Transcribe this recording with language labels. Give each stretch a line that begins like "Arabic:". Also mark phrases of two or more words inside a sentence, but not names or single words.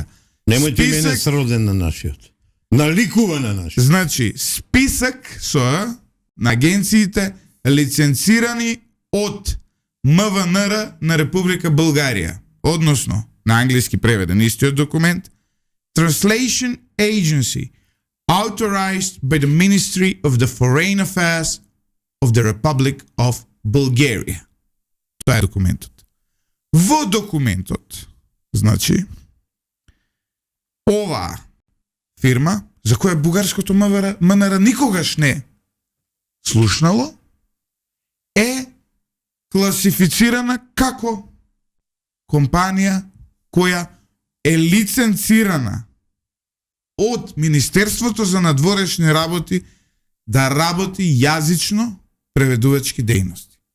Macedonian: Немојте мене сроден на нашиот. Наликува на нашиот. Значи, список со на агенциите лиценцирани од МВР на Република Българија, односно на англиски преведен истиот документ,
English: Translation Agency authorized by the Ministry of the Foreign Affairs of the Republic of Bulgaria.
Macedonian: Тоа е документот. Во документот, значи, оваа фирма, за која бугарското МНР никогаш не слушнало, е класифицирана како компанија која е лиценцирана од Министерството за надворешни работи да работи јазично преведувачки дејности.